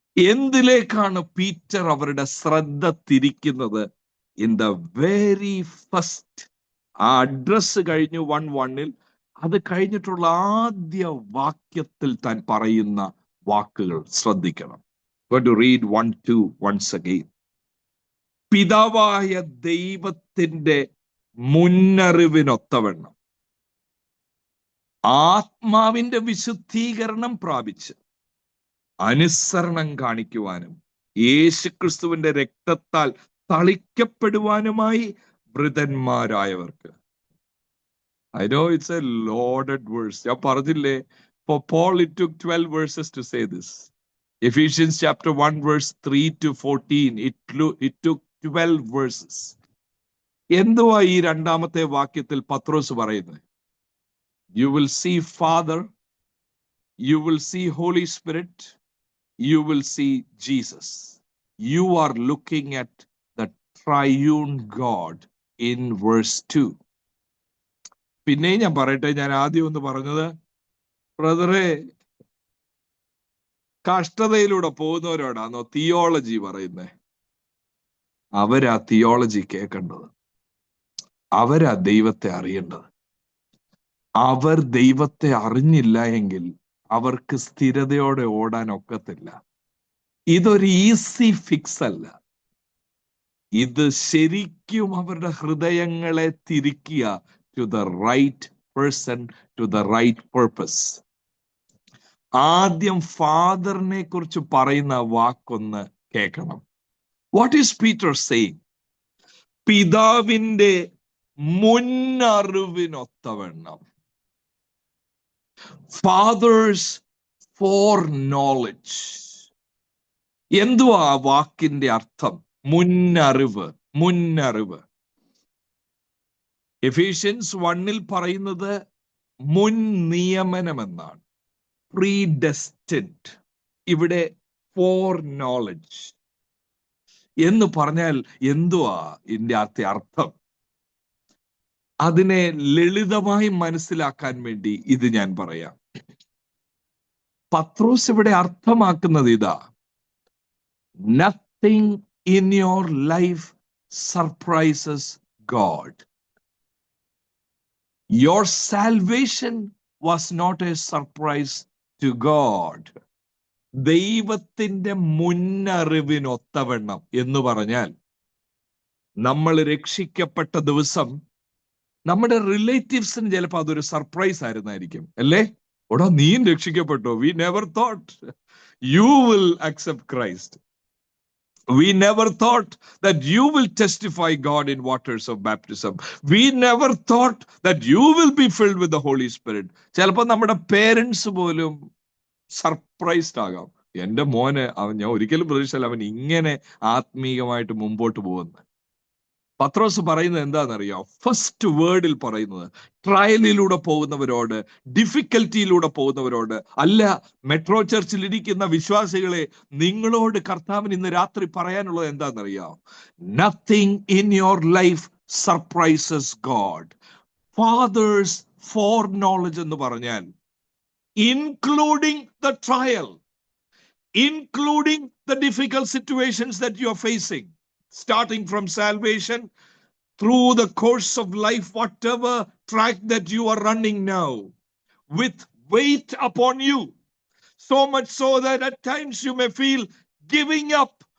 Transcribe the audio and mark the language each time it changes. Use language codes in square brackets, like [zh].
[ml] എന്തിലേക്കാണ് Peter അവരുടെ ശ്രദ്ധ തിരിക്കുന്നത്? [en] in the very first, [ml] ആ അഡ്രസ് കഴിഞ്ഞു 1:1 അത് കഴിഞ്ഞിട്ടുള്ള ആദ്യ വാക്യത്തിൽ താൻ പറയുന്ന വാക്കുകൾ ശ്രദ്ധിക്കണം. [en] Going to read 1:2 once again. [ml] പിതാവായ ദൈവത്തിന്റെ മുന്നറിവിനൊത്തവണ്ണം ആത്മാവിന്റെ വിശുദ്ധീകരണം പ്രാപിച്ച് അനുസരണം കാണിക്കുവാനും യേശുക്രിസ്തുവിന്റെ രക്തത്താൽ തളിക്കപ്പെടുവാനുമായി വൃതന്മാരായവർക്ക്. [en] I know it's a loaded verse. [ml] ഞാൻ പറഞ്ഞില്ലേ, [en] for Paul it took 12 verses to say this. Ephesians chapter 1 verse 3 to 14, it took 12 verses. [ml] എന്തുവാ ഈ രണ്ടാമത്തെ വാക്യത്തിൽ പത്രോസ് പറയുന്നത്? [en] You will see Father, you will see Holy Spirit, you will see Jesus. You are looking at the triune God in verse 2. [ml] പിന്നെ ഞാൻ പറയട്ടെ, ഞാൻ ആദ്യം ഒന്ന് പറഞ്ഞത്, ബ്രദറെ, കഷ്ടതയിലൂടെ പോകുന്നവരോടാണോ തിയോളജി പറയുന്നത്? അവരാ തിയോളജി കേൾക്കേണ്ടത്, അവരാ ദൈവത്തെ അറിയേണ്ടത്. അവർ ദൈവത്തെ അറിഞ്ഞില്ല എങ്കിൽ അവർക്ക് സ്ഥിരതയോടെ ഓടാൻ ഒക്കത്തില്ല. ഇതൊരു ഈസി ഫിക്സ് അല്ല. ഇത് ശരിക്കും അവരുടെ ഹൃദയങ്ങളെ തിരിക്കുക [en] to the right person, to the right purpose. [ml] ആദ്യം ഫാദറിനെ കുറിച്ച് പറയുന്ന വാക്കൊന്ന് കേൾക്കണം. [en] What is Peter saying? [ml] പിതാവിന്റെ മുന്നറിവിനൊത്തവണ്ണം, [en] Father's foreknowledge. [ml] എന്തുവാ ആ വാക്കിന്റെ അർത്ഥം? മുന്നറിവ്, മുന്നറിവ്. എഫീഷ്യൻസ് 1 പറയുന്നത് മുൻ നിയമനമെന്നാണ്, പ്രീഡെസ്റ്റിൻഡ്. ഇവിടെ ഫോർ നോളജ് എന്ന് പറഞ്ഞാൽ എന്തുവാ ഇതിന്റെ അർത്ഥം? അതിനെ ലളിതമായി മനസ്സിലാക്കാൻ വേണ്ടി ഇത് ഞാൻ പറയാം. പത്രോസ് ഇവിടെ അർത്ഥമാക്കുന്നത് ഇതാ: [en] Nothing in your life surprises God. Your salvation was not a surprise to God. [ml] ദൈവത്തിന്റെ മുന്നറിവിനൊത്തവണ്ണം എന്ന് പറഞ്ഞാൽ, നമ്മൾ രക്ഷിക്കപ്പെട്ട ദിവസം നമ്മുടെ റിലേറ്റീവ്സിന് ചിലപ്പോൾ അതൊരു സർപ്രൈസ് ആയിരുന്നായിരിക്കും, അല്ലേ? ഓടാ, നീയും രക്ഷിക്കപ്പെട്ടോ? [en] We never thought you will accept Christ. We never thought that you will testify God in waters of baptism. We never thought that you will be filled with the Holy Spirit. [ml] ചിലപ്പോൾ നമ്മുടെ parents പോലും surprised ആകാം. എൻ്റെ മോന്, ഞാൻ ഒരിക്കലും പ്രതീക്ഷിച്ചില്ല അവൻ ഇങ്ങനെ ആത്മീയമായിട്ട് മുമ്പോട്ട് പോകുന്നത്. പത്രോസ് പറയുന്നത് എന്താണെന്നറിയാം? ഫസ്റ്റ് വേർഡിൽ പറയുന്നത് ട്രയലിലൂടെ പോകുന്നവരോട്, ഡിഫിക്കൽറ്റിയിലൂടെ പോകുന്നവരോട് അല്ല. മെട്രോ ചർച്ചിൽ ഇരിക്കുന്ന വിശ്വാസികളെ, നിങ്ങളോട് കർത്താവിന് ഇന്ന് രാത്രി പറയാനുള്ളത് എന്താണെന്നറിയാം? [en] Nothing in your life surprises God. Father's foreknowledge [ml] എന്ന് പറഞ്ഞാൽ [en] Including the trial, including the difficult situations that you are facing, starting from salvation through the course of life, whatever track that you are running now, with weight upon you, so much so that at times you may feel giving up.